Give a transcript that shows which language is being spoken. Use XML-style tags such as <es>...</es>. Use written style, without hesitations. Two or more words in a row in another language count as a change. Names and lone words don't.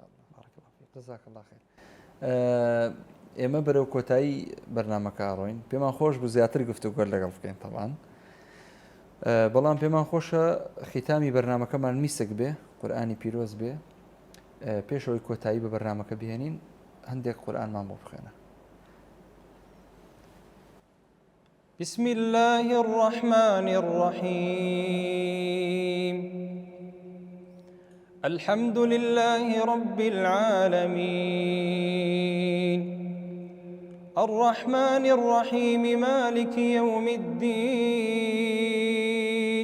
<ckb>ئێمە بەرەو کۆتایی بەرنامەکە ڕۆین. پێمان خۆش بوو زیاتر گفتوگۆ لەگەڵ بکەین تەبان، بەڵام پێمان خۆشە ختامی بەرنامەکەمان میسک بێ، قورئانی پیرۆز بێ. پێشەوەی کۆتایی بە بەرنامەکە بهێنین هەندێک قورئانمان بۆ بخوێنە.</ckb> <ar>بسم الله الرحمن الرحيم. الحمد لله رب العالمين الرحمن الرحيم مالك يوم الدين.</ar>